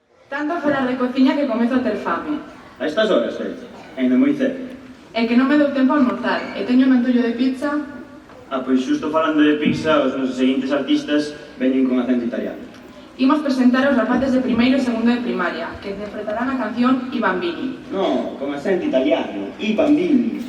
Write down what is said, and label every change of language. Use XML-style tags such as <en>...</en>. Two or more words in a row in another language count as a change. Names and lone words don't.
<gl>Tanto a falar de cociña que comezo a ter fame. A estas horas, ainda moi cedo. É que non me dou tempo a almorzar e teño un antollo de pizza. Pois xusto falando de pizza, os nosos seguintes artistas veñen con acento italiano. Imos presentar aos rapaces de primeiro e segundo de primaria, que interpretarán a canción I Bambini. No, con acento italiano, I Bambini.</gl>